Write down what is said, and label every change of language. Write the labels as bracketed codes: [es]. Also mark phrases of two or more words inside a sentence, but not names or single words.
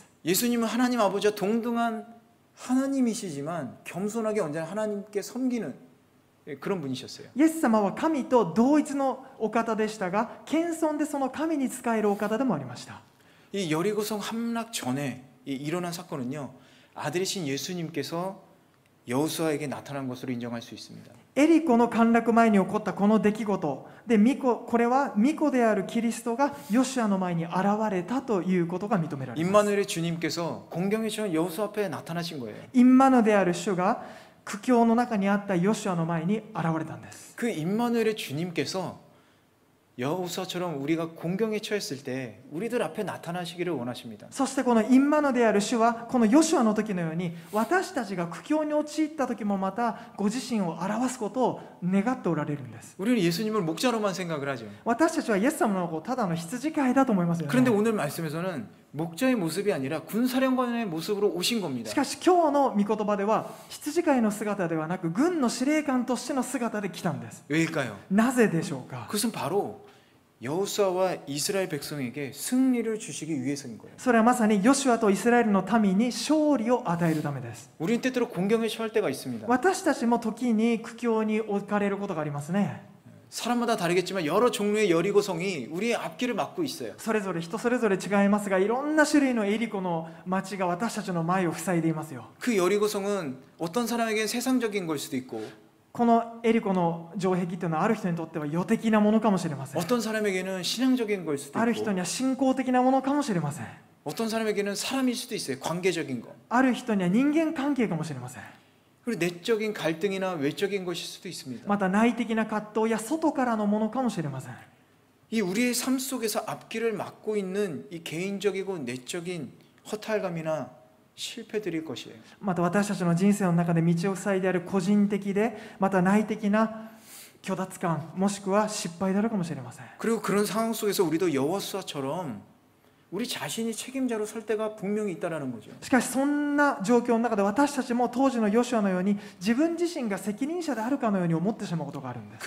[ko] 예수님은 하나님 아버지와 동등한 하나님이시지만 겸손하게 언제나 하나님께 섬기는 그런 분이셨어요. [ja] イエス様は神と同一のお方でしたが謙遜でその神に仕えるお方でもありました。 [ko] 이 여리고성 함락 전에 일어난 사건은요, 아들이신 예수님께서 여호수아에게 나타난 것으로 인정할 수 있습니다. [ja] エリコの陥落前に起こったこの出来事でこれは御子であるキリストがヨシュアの前に現れたということが認められます。 [ko] 임마누엘의 주님께서 공경의 주인 여호수아 앞에 나타나신 거예요. [ja] インマヌである主が苦境の中にあったヨシュアの前に現れたんです。 [ko] 그 임마누엘의 주님께서 여호수아처럼 우리가 공경에 처했을 때 우리들 앞에 나타나시기를 원하십니다. [ja] そしてこのインマヌである主はこのヨシュアの時のように私たちが苦境に陥った時もまたご自身を表すことを願っておられるんです。 [ko] 우리는 예수님을 목자로만 생각을 하죠. [ja] 私たちはイエス様のことをただの羊飼いだと思いますよ [ko] 그런데 [ja] ね。 [ko] 오늘 말씀에서는 목자의 모습이 아니라 군사령관의 모습으로 오신 겁니다. [ja] しかし今日の御言葉では羊飼いの姿ではなく軍の司令官としての姿で来たんです。 [ko] 왜일까요? [ja] なぜでしょうか。 [ko] 그것은 바로 여호수아와 이스라엘 백성에게 승리를 주시기 위해서인 거예요. [ja] それはまさにヨシュアとイスラエルの民に勝利を与えるためです。 [ko] 우리는 때때로 공경에 처할 때가 있습니다. [ja] 私たちも時に苦境に置かれることがありますね。 [ko] 사람마다 다르겠지만 여러 종류의 여리고성이 우리의 앞길을 막고 있어요. [ja] それぞれ人それぞれ違いますがいろんな種類のエリコの町が私たちの前を塞いでいますよ。 [ko] 그 여리고성은 어떤 사람에게는 세상적인 걸 수도 있고 [ja] このエリコの城壁というのはある人にとっては世的なものかもしれません。 [ko] 어떤 사람에게는 신앙적인 걸 수도 [ja] ある人 [ko] 있고 [ja] には信仰的なものかもしれません。 [ko] 어떤 사람에게는 사람일 수도 있어요. 관계적인 거. [ja] ある人には人間関係かもしれません。 [ko] 그리고 내적인 갈등이나 외적인 것일 수도 있습니다. [ja] また内的な葛藤や外からのものかもしれません。 [ko] 이 우리의 삶 속에서 앞길을 막고 있는 이 개인적이고 내적인 허탈감이나 실패들일 것이에요. [ja] また私たちの人生の中で道を塞いである個人的でまた内的な虚脱感もしくは失敗であるかもしれません。 [ko] 그리고 그런 상황 속에서 우리도 여호수아처럼 우리 자신이 책임자로 설 때가 분명히 있다라는 거죠. [ja] しかしそんな状況の中で私たちも当時のヨシュアのように自分自身が責任者であるかのように思ってしまうことがあるんです。